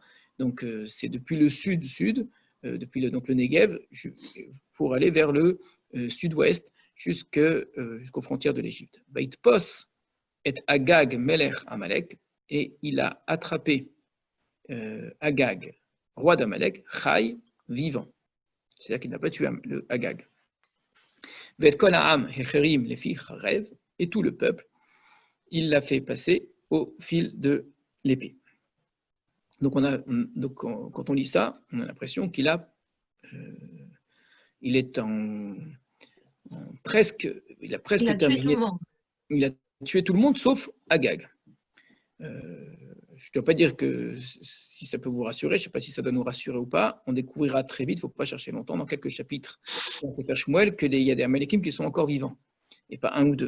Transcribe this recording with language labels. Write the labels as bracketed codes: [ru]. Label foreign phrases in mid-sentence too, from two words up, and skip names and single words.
[fr] Donc, c'est depuis le sud-sud, depuis le Negev, pour aller vers le sud-ouest, jusqu'aux frontières de l'Égypte. [he] ויתפש את אגג מלך עמלק, [fr] et il a attrapé Agag, roi d'Amalek, Chai, vivant. C'est-à-dire qu'il n'a pas tué le Agag. [he] ואת כל העם החרים לפי חרב, [fr] et tout le peuple, il l'a fait passer au fil de l'épée. Donc, quand on lit ça, on a l'impression qu'il a presque terminé. Il a tué tout le monde sauf Agag. Je ne dois pas dire que si ça peut vous rassurer, je ne sais pas si ça doit nous rassurer ou pas, on découvrira très vite, il ne faut pas chercher longtemps, dans quelques chapitres on peut faire Shmuel, qu'il y a des Amalekim qui sont encore vivants, et pas un ou deux.